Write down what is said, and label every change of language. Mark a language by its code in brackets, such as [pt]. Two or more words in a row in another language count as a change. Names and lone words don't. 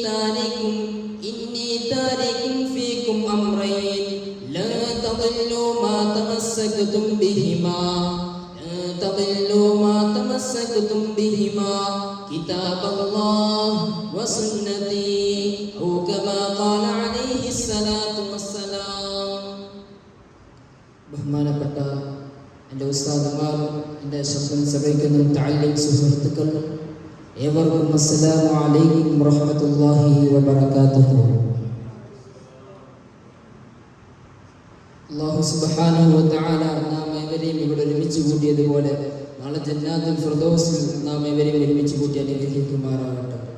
[ar] تارك فيكم أمرين لا تضلوا ما تمسكتم بهما كتاب الله وسنتي أو كما قال عليه الصلاة والسلام. [ml] ബഹുമാനപ്പെട്ട എൻ്റെ ഉസ്താദുമാർ, എൻ്റെ ശബ്ദം ശ്രവിക്കുന്ന മുതഅല്ലിം സുഹൃത്തുക്കൾ, ഏവർക്കും [ar] السلام عليكم ورحمة الله وبركاته. الله سبحانه وتعالى [ml] നാം ഏവരെയും ഇവിടെ ഒരുമിച്ച് കൂട്ടിയതുപോലെ നാളെ ജന്നാത്തുൽ ഫിർദൗസിൽ നാം ഏവരെയും ഒരുമിച്ച് കൂട്ടി അനുഗ്രഹിക്കുമാറാകട്ടെ.